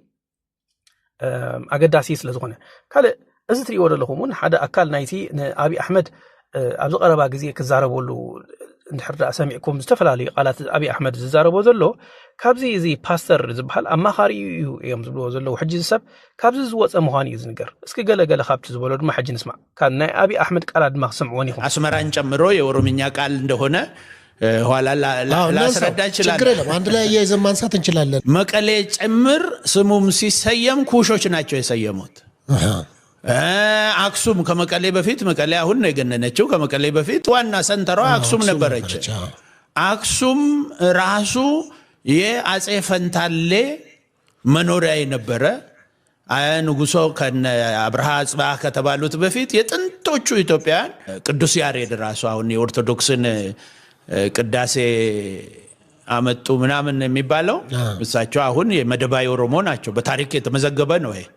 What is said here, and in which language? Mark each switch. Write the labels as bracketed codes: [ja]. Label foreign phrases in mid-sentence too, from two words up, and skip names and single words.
[ti] ኣገዳሲ ስለ ዝኾነ ካልእ እዚ ትሪእዎ ዘለኹም እውን ሓደ ኣካል ናይቲ ንኣብዪ ኣሕመድ ኣብዚ ቀረባ ግዜ ክዛረበሉ እንድሕር ሰሚዕኩም ዝተፈላለዩ ቃላት ኣብዪ ኣሕመድ ዝዛረቦ ዘሎ ካብዚ እዚ ፓስተር ዝበሃል ኣማኻሪ እዩ እዮም ዝብልዎ ዘለዉ ሕጂ ሰብ ካብዚ ዝወፀ ምዃኑ እዩ ዝንገር እስኪ ገለገለ ካብቲ ዝበሎ ድማ ሕጂ ንስማዕ ካብ ናይ ኣብዪ ኣሕመድ ቃላት ድማ ክሰምዕዎን ኢኹም [am] አስመራን ጨምሮ የኦሮምኛ ቃል እንደሆነ ኋላ ላስረዳ ይችላል ችግር የለም አንድ ላይ እያይዘን ማንሳት እንችላለን መቀሌ ጭምር ስሙም ሲሰየም ኩሾች ናቸው የሰየሙት አክሱም ከመቀሌ በፊት መቀሌ አሁን ነው የገነነችው ከመቀሌ በፊት ዋና ሰንተሯ አክሱም ነበረች አክሱም ራሱ የአጼ ፈንታሌ መኖሪያ የነበረ ንጉሶ ከነ አብርሃ አጽባ ከተባሉት በፊት የጥንቶቹ ኢትዮጵያን ቅዱስ ያሬድ ራሱ አሁን የኦርቶዶክስን ቅዳሴ አመጡ ምናምን የሚባለው እሳቸው አሁን የመደባይ ኦሮሞ ናቸው በታሪክ የተመዘገበ ነው ይሄ